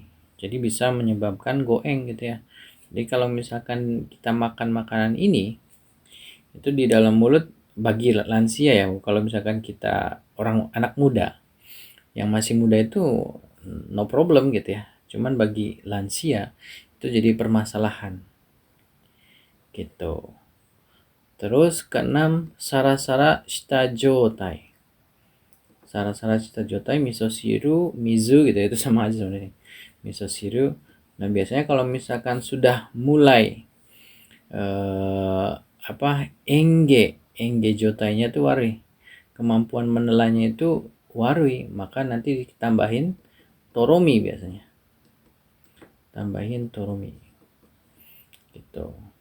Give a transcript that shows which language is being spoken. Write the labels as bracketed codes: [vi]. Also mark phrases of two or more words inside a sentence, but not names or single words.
[id] Jadi bisa menyebabkan goeng gitu ya. Jadi kalau misalkan kita makan makanan ini, itu di dalam mulut bagi lansia ya, kalau misalkan kita anak muda, yang masih muda itu [en] no problem [id] gitu ya. Cuman bagi lansia itu jadi permasalahan. Gitu. Terus keenam, [ja] さらさらした状態. さらさらした状態、味噌汁、水 [id] gitu ya, itu sama aja sebenarnya. [ja] 味噌汁. [id] Nah, biasanya kalau misalkan sudah mulai enge jotainya tuh warui, kemampuan menelannya itu warui, maka nanti ditambahin toromi biasanya, tambahin toromi gitu.